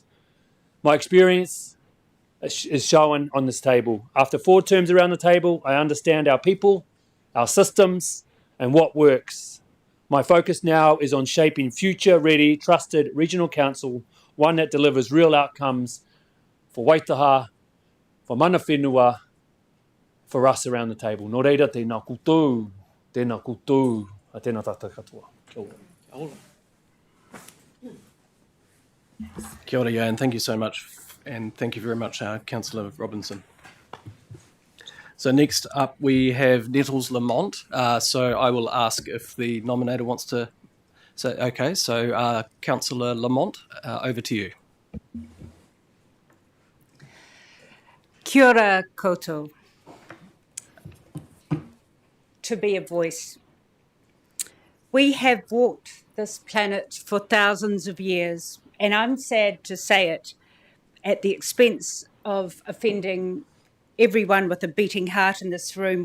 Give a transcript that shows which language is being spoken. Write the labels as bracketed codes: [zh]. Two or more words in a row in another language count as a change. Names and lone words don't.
[en] My experience is shown on this table. After 4 terms around the table, I understand our people, our systems, and what works. My focus now is on shaping future-ready, trusted regional council, one that delivers real outcomes for Waitaha, for [mi] mana whenua, [en] for us around the table. [mi] Nō reira, tēnā koutou, tēnā koutou, a tēnā tātou katoa. Kia ora. Kia ora, [en] Jan. Thank you so much. And thank you very much, Councillor Robinson. So next up we have Nettles Lamont. So I will ask if the nominator wants to say, okay, so Councillor Lamont, over to you. [mi] Kia ora koutou. [en] To be a voice. We have walked this planet for thousands of years, and I'm sad to say it, at the expense of offending everyone with a beating heart in this room.